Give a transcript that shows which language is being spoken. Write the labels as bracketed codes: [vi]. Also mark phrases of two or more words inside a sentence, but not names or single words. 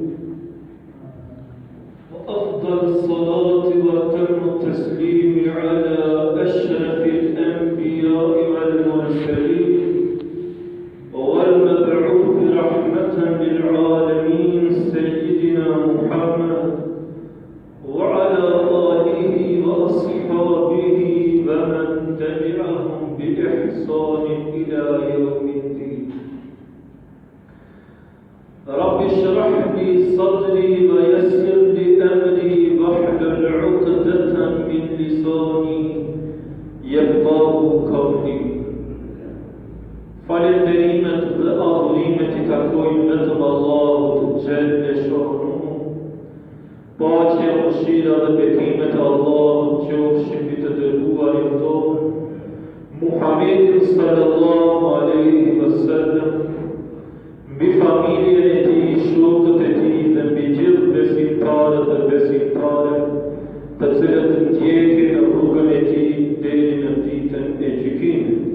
[ar] وأفضل الصلاة وأتم التسليم على أشرف الأنبياء والمرسلين والمبعوث رحمة للعالمين سيدنا محمد وعلى آله وأصحابه ومن تبعهم بإحسان إلى يوم الدين. رب اشرح لي صدري ويسر لي أمري واحلل عقدة من لساني يفقهوا قولي. [sq] Falenderimet dhe adhurimet I takojnë vetëm Allahut [ar] جل شأنه. [sq] Paqja, mëshira dhe bekimet e Allahut qofshin mbi të dërguarin tonë, Muhammedin [ar] صلى الله عليه وسلم, [sq] mbi familjen e tij, shokët e tij dhe mbi gjithë besimtarët dhe besimtaret, të cilët ndjekin në rrugën e tij deri në ditën e gjykimit.